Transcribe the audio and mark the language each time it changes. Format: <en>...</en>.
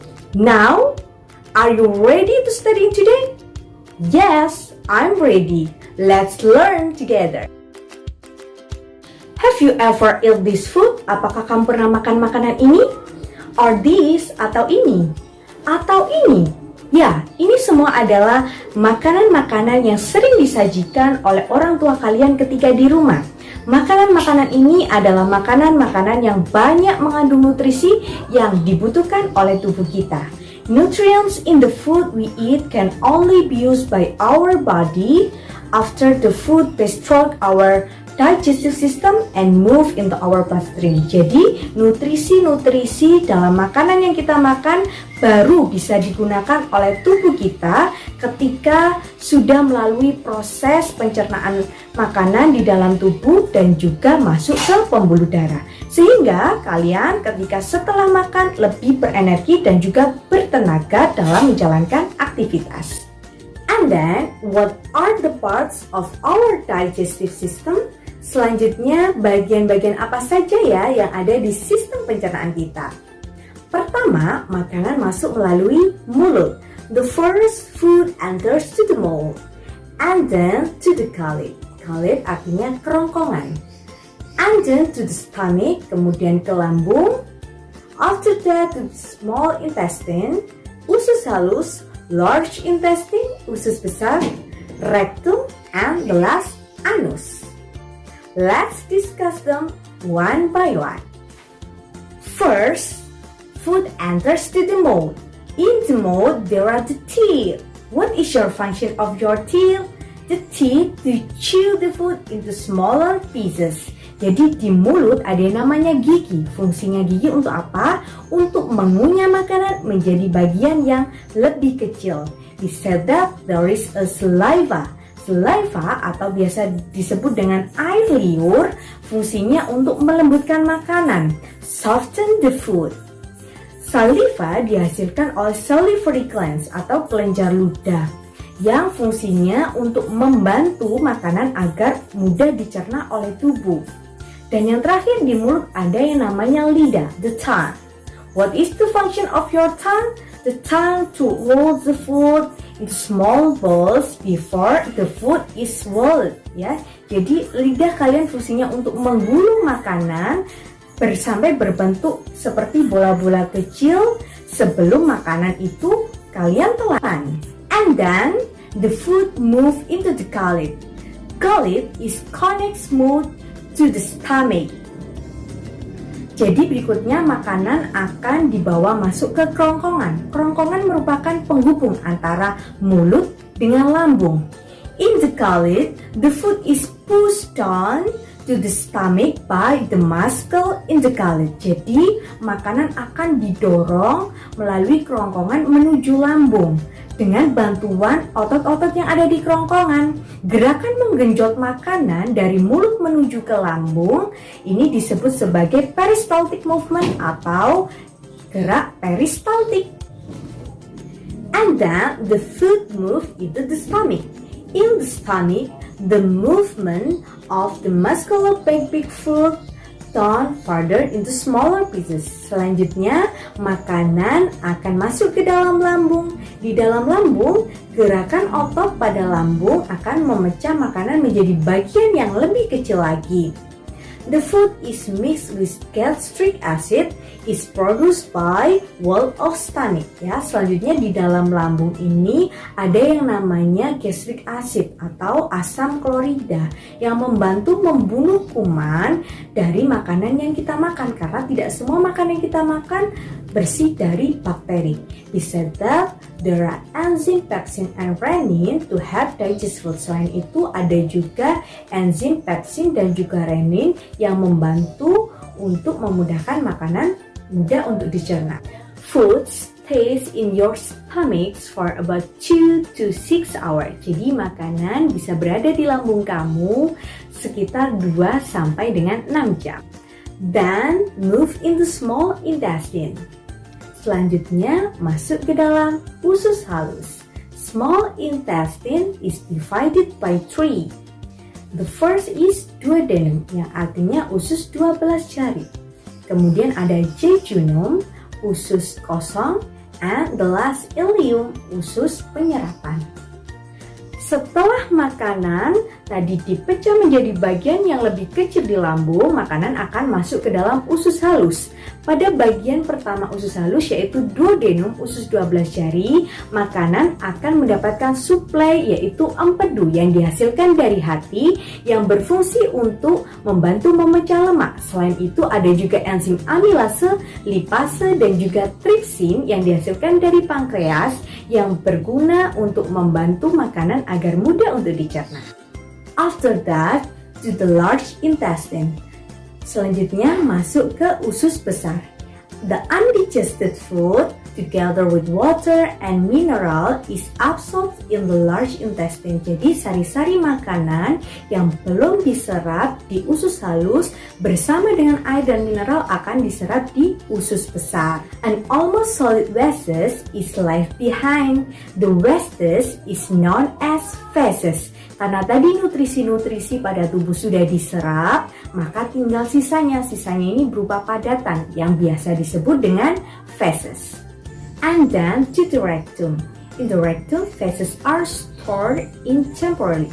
<en>Now, are you ready to study today? Yes, I'm ready. Let's learn together. Have you ever eat this food?</en> <id>Apakah kamu pernah makan makanan ini?</id> <en>Or this,</en> <id>atau ini? Atau ini? Ya, ini semua adalah makanan-makanan yang sering disajikan oleh orang tua kalian ketika di rumah. Makanan-makanan ini adalah makanan-makanan yang banyak mengandung nutrisi yang dibutuhkan oleh tubuh kita.</id> <en>Nutrients in the food we eat can only be used by our body after the food passes through our digestive system and move into our bloodstream.</en> <id>Jadi, nutrisi-nutrisi dalam makanan yang kita makan baru bisa digunakan oleh tubuh kita ketika sudah melalui proses pencernaan makanan di dalam tubuh dan juga masuk ke pembuluh darah. Sehingga kalian ketika setelah makan lebih berenergi dan juga bertenaga dalam menjalankan aktivitas.</id> <en>And then, what are the parts of our digestive system?</en> <id>Selanjutnya, bagian-bagian apa saja ya yang ada di sistem pencernaan kita? Pertama, makanan masuk melalui mulut.</id> <en>The first food enters to the mouth, and then to the gullet.</en> <id>Gullet artinya kerongkongan.</id> <en>And then to the stomach,</en> <id>kemudian ke lambung.</id> <en>After that to the small intestine,</en> <id>usus halus,</id> <en>large intestine,</en> <id>usus besar,</id> <en>rectum, and the last anus. Let's discuss them one by one. First, food enters to the mouth. In the mouth, there are the teeth. What is your function of your teeth? The teeth to chew the food into smaller pieces.</en> <id>Jadi di mulut ada yang namanya gigi. Fungsinya gigi untuk apa? Untuk mengunyah makanan menjadi bagian yang lebih kecil.</id> <en>He said that there is a saliva.</en> <id>Saliva atau biasa disebut dengan air liur, fungsinya untuk melembutkan makanan,</id> <en>soften the food.</en> <id>Saliva dihasilkan oleh salivary glands atau kelenjar ludah yang fungsinya untuk membantu makanan agar mudah dicerna oleh tubuh. Dan yang terakhir di mulut ada yang namanya lidah,</id> <en>the tongue. What is the function of your tongue? The tongue to roll the food into small balls before the food is swallowed.</en> <id>Ya, jadi lidah kalian fungsinya untuk menggulung makanan sampai berbentuk seperti bola-bola kecil sebelum makanan itu kalian telan.</id> <en>And then the food move into the gullet. Gullet is connect smooth to the stomach.</en> <id>Jadi berikutnya makanan akan dibawa masuk ke kerongkongan. Kerongkongan merupakan penghubung antara mulut dengan lambung.</id> <en>In the gullet, the food is pushed down to the stomach by the muscle in the gullet.</en> <id>Jadi makanan akan didorong melalui kerongkongan menuju lambung dengan bantuan otot-otot yang ada di kerongkongan. Gerakan menggenjot makanan dari mulut menuju ke lambung ini disebut sebagai peristaltic movement atau gerak peristaltik.</id> <en>And then the food move into the stomach. In the stomach, the movement of the muscular big food turn further into smaller pieces.</en> <id>Selanjutnya, makanan akan masuk ke dalam lambung. Di dalam lambung, gerakan otot pada lambung akan memecah makanan menjadi bagian yang lebih kecil lagi.</id> <en>The food is mixed with gastric acid is produced by wall of stomach.</en> <id>Ya, selanjutnya di dalam lambung ini ada yang namanya gastric acid atau asam klorida yang membantu membunuh kuman dari makanan yang kita makan, karena tidak semua makanan yang kita makan bersih dari bakteri.</id> <en>He said that there are enzyme pepsin and renin to help digest food.</en> <id>Selain itu ada juga enzim pepsin dan juga renin yang membantu untuk memudahkan makanan mudah untuk dicerna.</id> <en>Food stays in your stomach for about 2 to 6 hours.</en> <id>Jadi makanan bisa berada di lambung kamu sekitar 2 sampai dengan 6 jam.</id> <en>Then move into small intestine.</en> <id>Selanjutnya masuk ke dalam usus halus.</id> <en>Small intestine is divided by 3. The first is duodenum,</en> <id>yang artinya usus 12 jari. Kemudian ada jejunum, usus kosong,</id> <en>and the last</en> <id>ileum, usus penyerapan. Setelah makanan tadi dipecah menjadi bagian yang lebih kecil di lambung, makanan akan masuk ke dalam usus halus. Pada bagian pertama usus halus yaitu duodenum, usus 12 jari, makanan akan mendapatkan suplai yaitu empedu yang dihasilkan dari hati yang berfungsi untuk membantu memecah lemak. Selain itu ada juga enzim amilase, lipase, dan juga tripsin yang dihasilkan dari pankreas yang berguna untuk membantu makanan agar mudah untuk dicerna.</id> <en>After that, to the large intestine.</en> <id>Selanjutnya masuk ke usus besar.</id> <en>The undigested food together with water and mineral is absorbed in the large intestine.</en> <id>Jadi sari-sari makanan yang belum diserap di usus halus bersama dengan air dan mineral akan diserap di usus besar.</id> <en>An almost solid wastes is left behind. The wastes is known as feces.</en> <id>Karena tadi nutrisi-nutrisi pada tubuh sudah diserap, maka tinggal sisanya. Sisanya ini berupa padatan yang biasa disebut dengan feces.</id> <en>And then to the rectum. In the rectum, feces are stored in temporarily.</en>